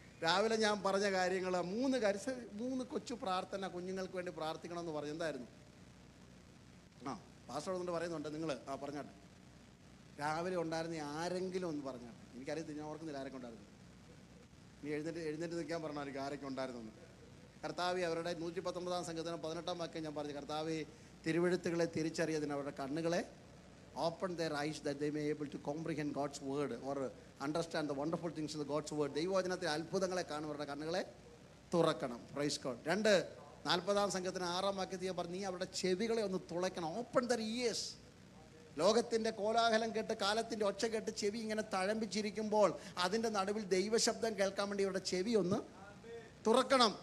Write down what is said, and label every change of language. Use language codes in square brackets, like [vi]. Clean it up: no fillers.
[ml] രാവിലെ ഞാൻ പറഞ്ഞ കാര്യങ്ങൾ 3 കാര്യം, 3 കൊച്ചു പ്രാർത്ഥന കുഞ്ഞുങ്ങൾക്ക് വേണ്ടി പ്രാർത്ഥിക്കണമെന്ന് പറഞ്ഞു. എന്തായിരുന്നു? പാസ്റ്റർ അതുകൊണ്ട് പറയുന്നുണ്ട്, നിങ്ങൾ പറഞ്ഞാട്ടെ. രാവിലെ ഉണ്ടായിരുന്ന ആരെങ്കിലും ഒന്ന് പറഞ്ഞാട്ടെ. എനിക്കറിയത്തില്ല, ഞാൻ ഓർക്കുന്നില്ല ആരൊക്കെ ഉണ്ടായിരുന്നു. നീ എഴുന്നേറ്റ് നിൽക്കാൻ പറഞ്ഞാൽ ആരൊക്കെ ഉണ്ടായിരുന്നു. കർത്താവെ, അവരുടെ 119-ാം സങ്കീർത്തനം 18-ാം വാക്യം ഞാൻ പറഞ്ഞു, കർത്താവെ തിരുവെഴുത്തുകളെ തിരിച്ചറിയതിന് അവരുടെ കണ്ണുകളെ [en] open their eyes that they may able to comprehend God's word or understand the wonderful things of the God's word. [ml] ദൈവവചനത്തിലെ അത്ഭുതങ്ങളെ കാണുന്നവരുടെ കണ്ണുകളെ തുറക്കണം. Praise God. 2 40-ാം സങ്കീർത്തനം 6-ാം വാക്യത്തിൽ ഞാൻ പറഞ്ഞു, നീ അവരുടെ ചെവികളെ ഒന്ന് തുളയ്ക്കണം. [en] Open their ears. [ml] ലോകത്തിൻ്റെ കോലാഹലം കേട്ട്, കാലത്തിൻ്റെ ഒച്ച കേട്ട് ചെവി ഇങ്ങനെ തഴമ്പിച്ചിരിക്കുമ്പോൾ അതിൻ്റെ നടുവിൽ ദൈവശബ്ദം കേൾക്കാൻ വേണ്ടി അവരുടെ ചെവി ഒന്ന് തുറക്കണം.